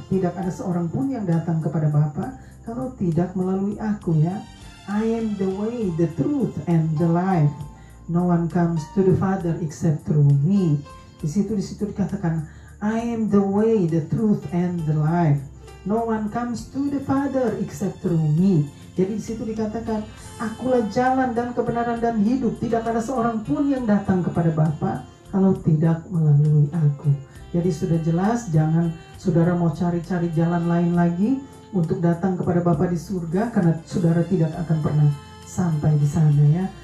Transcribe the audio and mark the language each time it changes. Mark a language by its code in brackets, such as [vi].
[id] Tidak ada seorang pun yang datang kepada Bapa kalau tidak melalui aku ya. [en] I am the way, the truth, and the life. No one comes to the Father except through me. Di situ dikatakan, I am the way, the truth, and the life. No one comes to the Father except through me. [id] Jadi di situ dikatakan, akulah jalan dan kebenaran dan hidup. Tidak ada seorang pun yang datang kepada Bapa kalau tidak melalui aku. Jadi sudah jelas, jangan saudara mau cari-cari jalan lain lagi untuk datang kepada Bapa di surga, karena saudara tidak akan pernah sampai di sana ya.